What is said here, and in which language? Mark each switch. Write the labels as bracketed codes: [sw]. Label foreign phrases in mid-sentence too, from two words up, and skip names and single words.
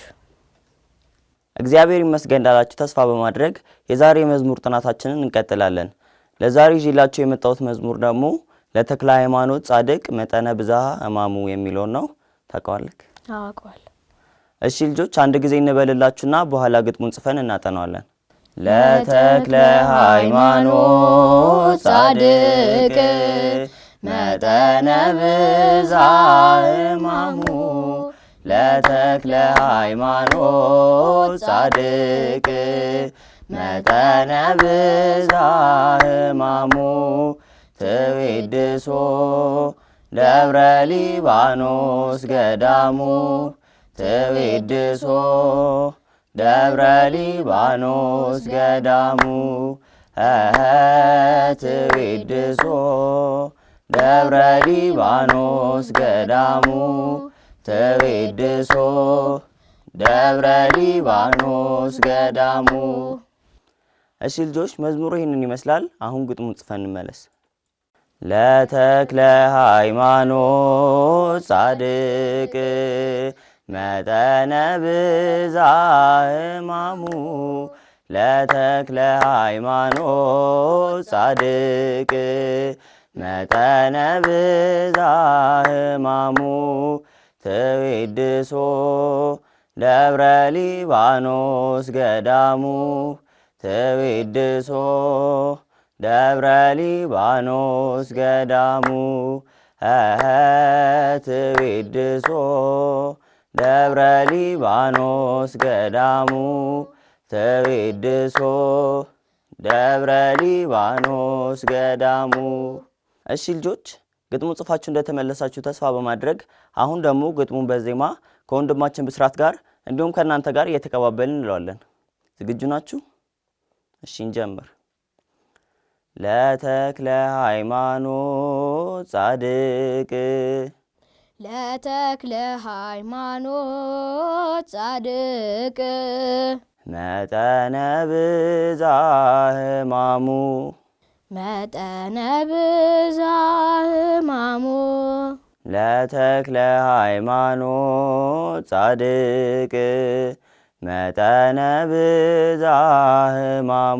[am] እግዚአብሔር ይመስገን እንዳላችሁ ተስፋ በማድረግ የዛሬ የመዝሙር ጥናታችንን እንቀጥላለን። ለዛሬ ይዤላችሁ የመጣሁት መዝሙር ደግሞ [gez] ለተክለ ሃይማኖት ጻድቅ መጠነ ብዝሃ ሕማሙ [am] የሚለው ነው። ታውቀዋለህ? አውቀዋለሁ። እሺ ልጆች አንድ ጊዜ እንበልላችሁና በኋላ ግጥሙን ጽፈን እናጠናዋለን። [gez] ለተክለ ሃይማኖት ጻድቅ መጠነ ብዝሃ ሕማሙ፣ ለተክለ ሃይማኖት ጻድቅ መጠነ ብዝሃ ሕማሙ፣ ትዌድሶ ደብረ ሊባኖስ ገዳሙ፣ ትዌድሶ ደብረ ሊባኖስ ገዳሙ፣ ትዌድሶ ደብረ ሊባኖስ ገዳሙ፣ ትዌድሶ ደብረ ሊባኖስ ገዳሙ። [am] እሺ ልጆች መዝሙሩ ይህንን ይመስላል። አሁን ግጥሙን ጽፈን እንመለስ። [gez] ለተክለ ሃይማኖት ጻድቅ መጠነ ብዛ ሕማሙ ለተክለ ሃይማኖት ጻድቅ መጠነ ብዛ ሕማሙ ትዊድሶ ደብረ ሊባኖስ ገዳሙ ትዊድሶ ደብረ ሊባኖስ ገዳሙ ትዊድሶ ደብረ ሊባኖስ ገዳሙ ትዊድሶ ደብረ ሊባኖስ ገዳሙ። [am] እሺ ልጆች ግጥሙ ጽፋችሁ እንደተመለሳችሁ ተስፋ በማድረግ አሁን ደግሞ ግጥሙን በዜማ ከወንድማችን ብስራት ጋር እንዲሁም ከእናንተ ጋር እየተቀባበልን እንለዋለን። ዝግጁ ናችሁ? እሺ እንጀምር። [gez] ለተክለ ሃይማኖት ጻድቅ ለተክለ ሃይማኖት ጻድቅ መጠነ ብዛ ሕማሙ መጠነ ብዛ ሕማሙ ለተክለ ሃይማኖት ጻድቅ መጠነ ብዛ ሕማሙ